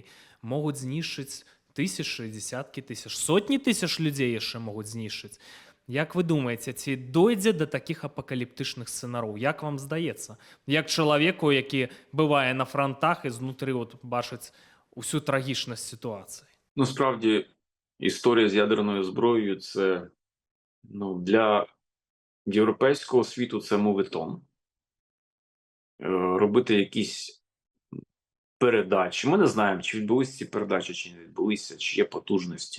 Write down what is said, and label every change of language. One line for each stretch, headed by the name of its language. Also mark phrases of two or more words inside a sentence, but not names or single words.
Belarusian: Могуць знішчыць тысячы, десяткі тысяч, сотні тысяч людзей яшчэ могуць знішчыць. Як вы думаеце, ці дойдзе да такіх апакаліптычных сцэнароў? Як вам здаецца? Як чалавеку, які бывае на фронтах і знутры от бачыць усю трагічнасць сітуацыі?
Ukrainian: Ну, справді, історія з ядерною зброєю – це для європейського світу це моветон. Робити якісь передачі. Ми не знаємо, чи відбулися ці передачі, чи не відбулися, чи є потужності.